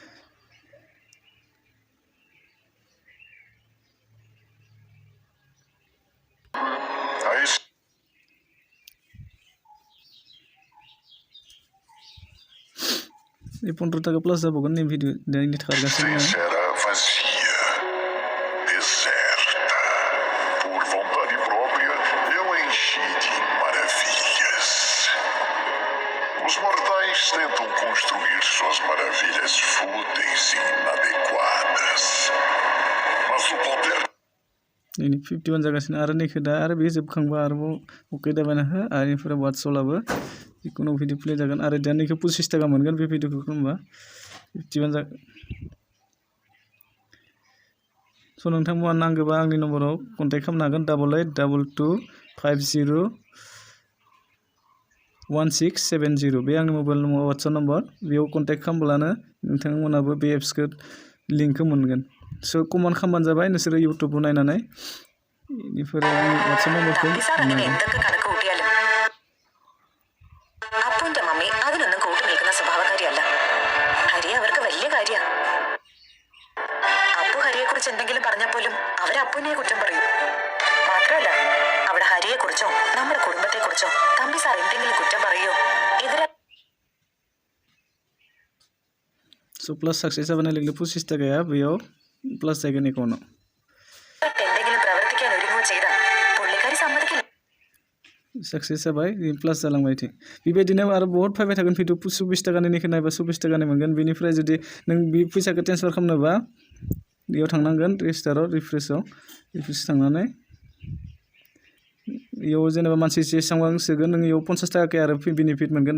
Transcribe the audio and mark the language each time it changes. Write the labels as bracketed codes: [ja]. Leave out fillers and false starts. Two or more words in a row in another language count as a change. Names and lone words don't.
[brx] ये 15 टाका प्लस जाबावगोन नै भिडिअ दानि थाखागासिनो दङ। [pt] Por vontade própria, eu enchi de maravilhas. Os mortais tentam construir suas maravilhas fúteis e inadequadas. Mas o poder [brx] 51 जागासिनो। आरो नैखौ दा आरो बे जोबखांबा आरोबाव अके दाबायना हो। आरो बेनिफ्राय वाट्सएपआबो जिखुनु भिडिअ प्ले जागोन। आरो दा नैखौ 25 थाखा मोनगोन बे भिडिअखौ खालामबा 51 जागोन। स' नोंथांमोना नांगौबा आंनि नम्बराव कन्टेक्ट खालामनो हागोन। 8822501670 बे आंनि [en] mobile number WhatsApp number. [brx] बेयाव कन्टेक्ट खालामब्लानो नोंथांमोनाबो बे एप्सखौ लिंकखौ मोनगोन। स' कमेन्ट खालामबानो जाबाय नोंसोरो इउटुबाव नायनानै। बेनिफ्राय आंनि वाट्सएप नम्बरखौ [ml] അപ്പുവിന്റെ മമ്മി അതിനൊന്നും കൂട്ടു നിൽക്കുന്ന സ്വഭാവക്കാരിയല്ല. ഹരി അവർക്ക് വലിയ കാര്യ. അപ്പു ഹരിയെ കുറിച്ച് എന്തെങ്കിലും പറഞ്ഞപ്പോലും അവർ അപ്പുവിനെ കുറ്റം പറയും. മാത്രമല്ല അവിടെ ഹരിയെ കുറിച്ചോ നമ്മുടെ കുടുംബത്തെ കുറിച്ചോ തമ്പി സാർ എന്തെങ്കിലും കുറ്റം പറയോ എതിരെ [brx] स' प्लास सक्सेस जाबाय लोगो 25 थाखाया बेयाव प्लास जागोन एकाउन्टआव। [ml] എന്തെങ്കിലും പ്രവർത്തിക്കാൻ ഒരുങ്ങുകയോ ചെയ്താൽ പുള്ളിക്കാരി സമ്മതിക്കില്ല. [brx] सक्सेस जाबाय प्लास जालांबाय। बेबायदिनो आरो बहुत फैबाय थागोन भिडिअ। 24 थाखानि नायबा 24 थाखानि मोनगोन। बेनिफ्राय जुदि नों बे फैसाखौ ट्रेन्सफार खालामनोबा बेयाव थांनांगोन रेजिस्टाराव रिफ्रेस थांनानै बेयाव जेनेबा मानसि जेसेबां सोगोन नों बेयाव 50 थाखायै आरो बेनिफिट मोनगोन।